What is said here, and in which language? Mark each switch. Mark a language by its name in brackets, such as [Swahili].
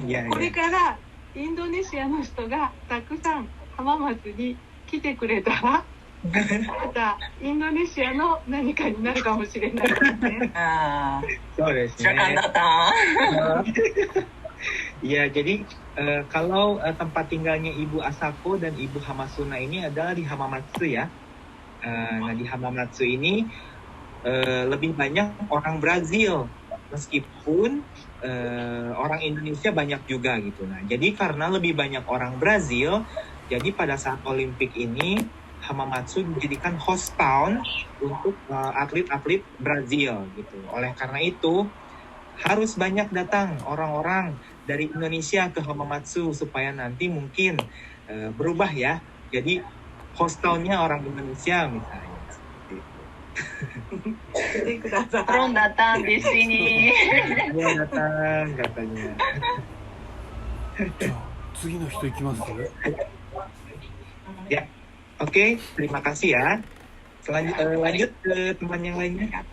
[Japanese] これからインドネシアの人がたくさん浜松に来てくれたらまたインドネシアの何かになるかもしれないですね。そうですね。 [Indonesian] Ya, jadi kalau tempat tinggalnya Ibu Asako dan Ibu Hamasuna ini adalah di Hamamatsu ya. Nah, di Hamamatsu ini lebih banyak orang Brazil, meskipun orang Indonesia banyak juga gitu. Nah, jadi karena lebih banyak orang Brazil, jadi pada saat Olimpik ini Hamamatsu dijadikan host town untuk atlet-atlet Brazil gitu. Oleh karena itu harus banyak datang orang-orang dari Indonesia ke Hamamatsu supaya nanti mungkin berubah ya. Jadi host town-nya orang Indonesia misalnya. Tolong datang di sini. Dia datang katanya. [Japanese] じゃあ次の人行きます？ [Indonesian] Ya, oke, terima kasih ya. Lanjut ke teman yang lainnya.